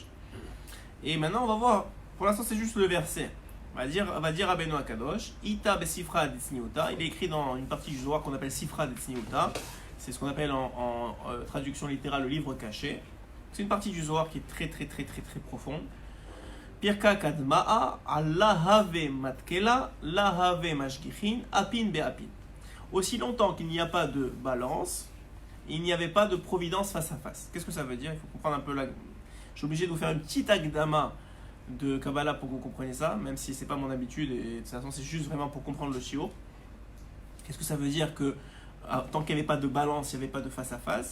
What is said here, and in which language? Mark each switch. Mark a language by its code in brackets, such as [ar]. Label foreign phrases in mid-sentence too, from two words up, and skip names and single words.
[fr] Et maintenant, on va voir. Pour l'instant, c'est juste le verset. On va dire Rabbeinu Akadosh [arc] איתא בספרא דצניעותא. [fr] Il est écrit dans une partie du Zohar qu'on appelle Sifra detzniuta. C'est ce qu'on appelle en traduction littérale le livre caché. C'est une partie du Zohar qui est très profonde. [arc] פירקא קדמאה עדלא הוה מתקלא לא הוו משגיחין אפין באפין. [fr] Aussi longtemps qu'il n'y a pas de balance, il n'y avait pas de providence face à face. Qu'est-ce que ça veut dire? Il faut comprendre un peu la... Je suis obligé de vous faire une petite agdama de Kabbalah pour que vous compreniez ça, même si c'est pas mon habitude et de toute façon c'est juste vraiment pour comprendre le shiur. Qu'est-ce que ça veut dire que tant qu'il n'y avait pas de balance, il n'y avait pas de face à face?